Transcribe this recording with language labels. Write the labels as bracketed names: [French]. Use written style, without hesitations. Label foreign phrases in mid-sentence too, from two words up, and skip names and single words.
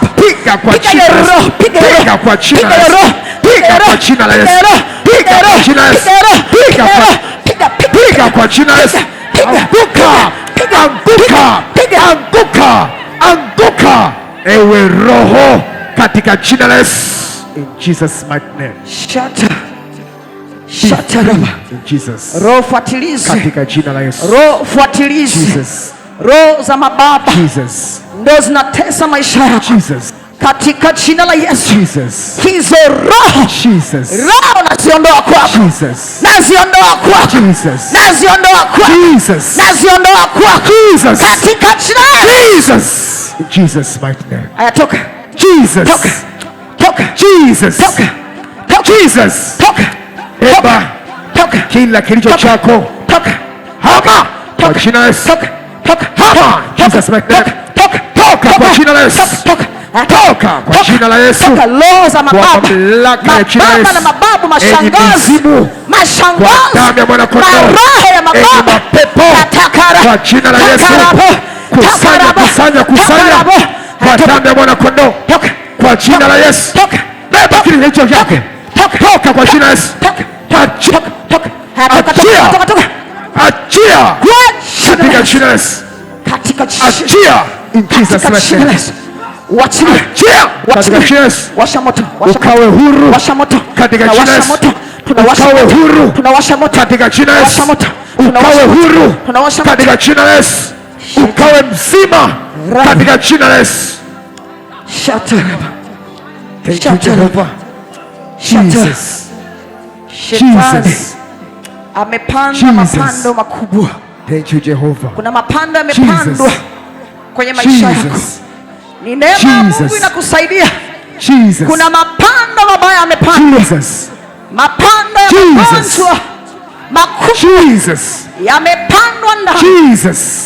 [Swahili] Piga kwa jina la Yesu. Piga kwa jina la Yesu. Piga kwa jina la Yesu. Piga kwa jina la Yesu. Piga kwa jina la Yesu. Anguka. Anguka. Anguka. Anguka. Ewe roho katika jina la Yesu. [English] In Jesus mighty name. Shata raba. In Jesus. [Swahili] Roho fuatilize. Katika jina la Yesu. Roho fuatilize. Jesus. Roho za mababa. Jesus. Ndio zinatesa maisha yako. Jesus. Katika jina la Yesu. Jesus. Hizo roho. Jesus. Roho naziondoa kwako. Jesus. Naziondoa kwako. Jesus. Naziondoa kwako. Jesus. Naziondoa kwako. Jesus. Katika jina la [English] Jesus. In Jesus mighty name. [Swahili] Aya, toka. Jesus. Toka. Toka. Jesus. Toka. Toka. Jesus. Toka. Eba. Toka. Kila kilicho chako. Toka. Hama. Kwa jina la Yesu. Toka. Toka. [English] Hama. Jesus mighty name. [Swahili] Toka. Toka kwa jina la Yesu. Toka. Toka kwa jina la Yesu. Toka roho za mababa. Mababa na mababu, mashangazi. Mashangazi. Kwa damu ya mwana kondoo. Roho ya mababu. Mapepo. Kwa jina la Yesu. Kusanya, kusanya, kusanya. Kwa damu ya mwana kondoo. Kwa jina la Yesu. Beba kile kilicho chake. Toka kwa jina la Yesu. Achia. Achia. Katika jina la Yesu. Achia. [English] In Jesus name. [Swahili] Achia. Katika jina la Yesu. Washa moto. Ukawe huru. Washa moto. Katika jina la Yesu. Ukawe huru. Tunawasha moto. Katika jina la Yesu. Ukawe huru. Katika jina la Yesu. Ukawe mzima. Katika jina la Yesu. [English] Thank you, Jehovah. Jesus. Jesus. [Swahili] Amepanda mapando makubwa. [English] Thank you, Jehovah. [Swahili] Kuna mapando yamepandwa kwenye maisha yako. Ni neema ya Mungu inakusaidia. Jesus. Kuna mapando mabaya yamepandwa. Jesus. Mapando ya magonjwa makubwa. Jesus. Yamepandwa ndani. Jesus.